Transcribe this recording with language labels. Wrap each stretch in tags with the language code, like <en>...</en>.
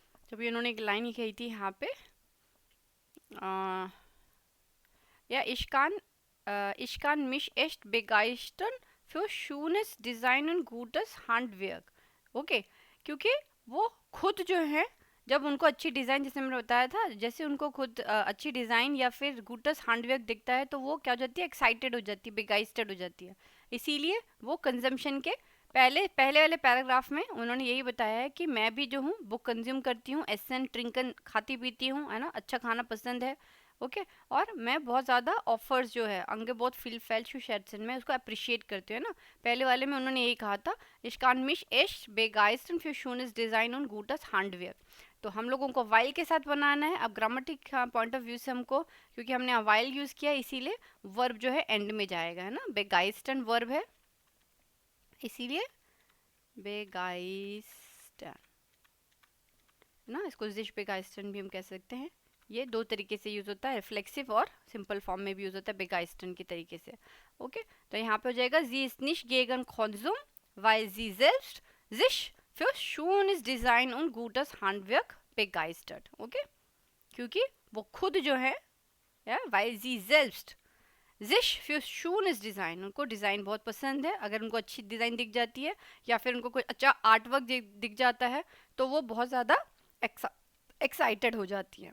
<hi>जब इन्होंने एक लाइन कही थी यहाँ पे,</hi> <de>ja, ich kann mich echt begeistern für schönes Design und gutes Handwerk।</de> <hi>Okay, क्योंकि वो खुद जो है, जब उनको अच्छी डिज़ाइन, जैसे मैंने बताया था, जैसे उनको खुद अच्छी डिज़ाइन या फिर गुटस हैंडवर्क दिखता है तो वो क्या हो जाती है, एक्साइटेड हो जाती है, बेगाइस्टेड हो जाती है। इसीलिए वो कंजम्पशन के पहले पहले वाले पैराग्राफ में उन्होंने यही बताया है कि मैं भी जो हूँ बुक कंज्यूम करती हूँ, एसन ट्रिंकन खाती पीती हूँ, है ना, अच्छा खाना पसंद है। ओके, और मैं बहुत ज़्यादा ऑफर्स जो है अंगे बहुत फील फैल्ट शैटसन में उसको अप्रिशिएट करती हूँ, है ना। पहले वाले में उन्होंने यही कहा था,</hi> <de>ich kann mich echt begeistern für schönes Design und gutes Handwerk।</de> <hi>तो हम लोगों को वाइल के साथ बनाना है। अब ग्रामेटिक पॉइंट ऑफ व्यू से हमको, क्योंकि हमने वाइल यूज़ किया इसीलिए वर्ब जो है एंड में जाएगा, है ना। बेगाइस्टन वर्ब है, इसीलिए बेगाइस्टन, है ना। इसको जिश बेगाइस्टन भी हम कह सकते हैं। ये दो तरीके से यूज़ होता है, रिफ्लेक्सिव और सिंपल फॉर्म में भी यूज़ होता है बेगाइस्टन के तरीके से। ओके, तो यहाँ पे हो जाएगा</hi> <de>जी ist nicht gegen Konsum, weil sie selbst sich für schönes Design und gutes Handwerk begeistert।</de> <hi>Okay, क्योंकि वो खुद जो है, या</hi> <de>weil sie selbst</de> <hi>जिश</hi> <de>für schönes Design,</de> <hi>उनको डिज़ाइन बहुत पसंद है। अगर उनको अच्छी डिज़ाइन दिख जाती है या फिर उनको कोई अच्छा आर्ट वर्क दिख जाता है तो वो बहुत ज़्यादा एक्साइटेड हो जाती है।</hi>